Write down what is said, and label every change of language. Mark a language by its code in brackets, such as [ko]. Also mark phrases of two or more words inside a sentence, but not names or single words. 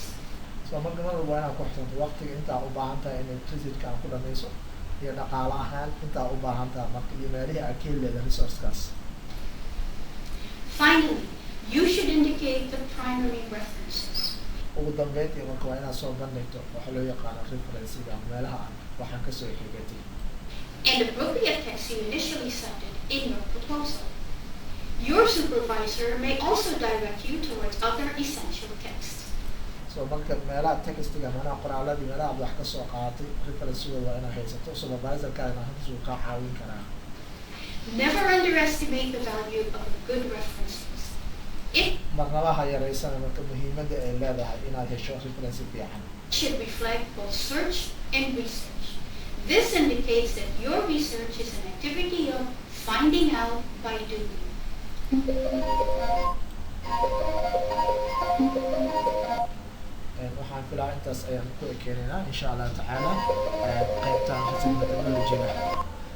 [so] so marka mar walba inaad ku xirto waqtiga intaa u baahan tahay inay researchka aad ku dhamayso iyo dhaqaale ahaan intaa u baahan tahay marka iyo meelihii aad ka heli leedahay resourcekaas. [en] Finally, you should indicate the primary references. [so] ugu dambeyntii marka waa inaad soo bandhigto waxa loo yaqaano referencega meelaha aan waxaan kasoo xigatay [en] And appropriate text you initially cited in your proposal. Your supervisor may also direct you towards other essential texts. [so] so marka meelaha textiga meelaha qoraaladii meelaha aad wax ka soo qaadatay referencega waa inaad haysato supervisorkaaga hantiis uu kaa caawin karaa. [en] Never underestimate the value of a good reference list. It [so] marnaba ha yaraysana marka muhiimadda ay leedahay inaad hesho reference fiican. [en] should reflect both search and research. This indicates that your research is an activity of finding out by doing. [so] waxaan filaa intaas ayaan ku ekeenaynaa [ar] إن شاء الله تعالى [so] qaybtaan [en] research methodology- [so] ga.